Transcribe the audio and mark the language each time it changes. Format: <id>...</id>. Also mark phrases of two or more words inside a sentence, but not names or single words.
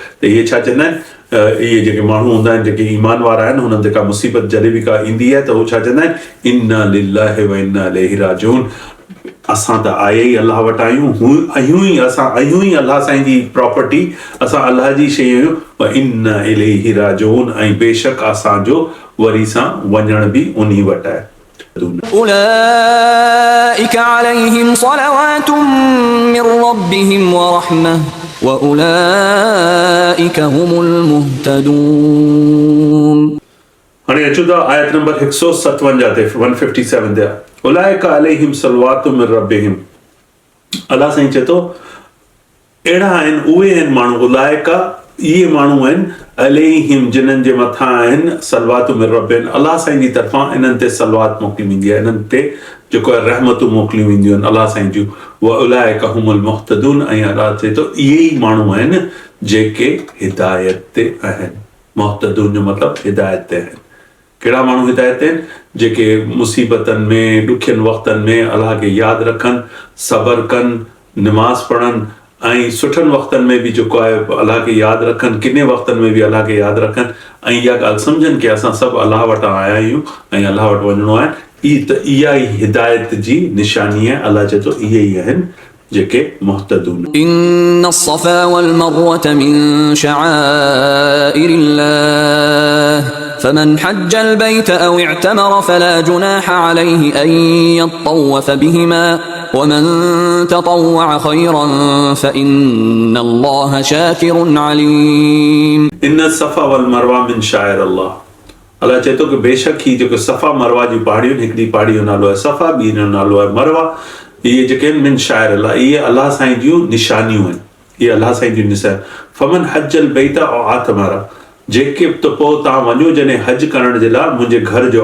<sd>त इहे छा चवंदा आहिनि? इहे जेके माण्हू हूंदा आहिनि जेके ईमान वारा आहिनि, हुननि ते का मुसीबत जॾहिं बि का ईंदी आहे त उहो छा चवंदा आहिनि?</sd> <ar>إنا لله وإنا إليه راجعون,</ar> <sd>असां त आया ई अलाह वटि आहियूं, असां आहियूं ई अलाह साईं जी प्रॉपर्टी, असां अलाह जी शइ आहियूं,</sd> <ar>وإنا إليه راجعون,</ar> <sd>ऐं बेशक असांजो वरी सां वञण बि उन्ही वटि आहे। त</sd> <ar>أولئك عليهم صلوات من ربهم ورحمة وأولئك هم المهتدون.</ar> <sd>हाणे अचूं था आयत नंबर 157 ते 157 ते</sd> <ar>أولئك عليهم صلوات من ربهم.</ar> <sd>अलाह साईं चए थो अहिड़ा आहिनि उहे आहिनि माण्हू उलाइका इहे माण्हू आहिनि अलैहिम जिन्हनि जे मथां आहिनि</sd> <ar>صلوات من ربهم</ar> <sd>अलाह साईं जी तरफ़ां इन्हनि ते सलवात मोकिली वेंदी आहे इन्हनि ते जेको आहे रहमतूं मोकिलियूं वेंदियूं आहिनि अलाह साईं जूं</sd> <ar>وأولئك هم المهتدون.</ar> <sd>ऐं अलाह चए थो इहे ई माण्हू आहिनि जेके हिदायत ते आहिनि। मुहतदून जो मतिलबु हिदायत ते आहिनि। कहिड़ा माण्हू हिदायत आहिनि जेके मुसीबतनि में ॾुखियनि वक़्तनि में अलाह खे यादि रखनि सबर कनि निमाज़ पढ़नि ऐं सुठनि वक़्तनि में बि जेको आहे अलाह खे यादि रखनि किने वक़्तनि में बि अलाह खे यादि रखनि ऐं इहा ॻाल्हि सम्झनि की असां सभु अलाह वटां आया आहियूं ऐं अलाह वटि वञिणो आहे। इहा ई हिदायत जी निशानी आहे। अलाह चए थो इहे ई आहिनि जेके मुहतदून।</sd> <ar>إن الصفا والمروة من شعائر الله فمن حج البيت أو اعتمر فلا جناح عليه أن يطوف بهما ومن تطوع خيرا فإن الله شاكر عليم. إن الصفا والمروة من شعائر الله।</ar> <sd>अलाह चए थो की बेशक ही जेको सफ़ा मरवा जी पहाड़ियूं आहिनि हिकिड़ी पहाड़ी जो नालो आहे सफ़ा ॿी जो नालो आहे मरवा इहे जेके आहिनि</sd> <ar>من شعائر الله</ar> <sd>इहे अलाह साईं जूं निशानियूं आहिनि। इहे अलाह साईं जूं निशान</sd> <ar>فمن حج البيت أو اعتمر</ar> <sd>जेके त पोइ तव्हां वञो जॾहिं हज करण जे लाइ मुंहिंजे घर जो</sd>